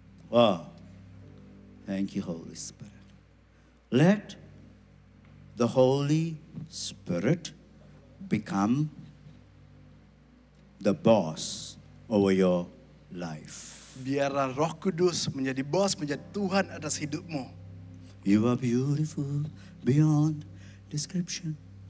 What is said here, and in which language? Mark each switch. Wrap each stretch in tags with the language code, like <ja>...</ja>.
<en>Wow. Thank you, Holy Spirit. Let the Holy Spirit become the boss over your life.</en> <id>Biarlah Roh Kudus menjadi bos, menjadi Tuhan atas hidupmu.</id> <en>You are beautiful beyond description.</en>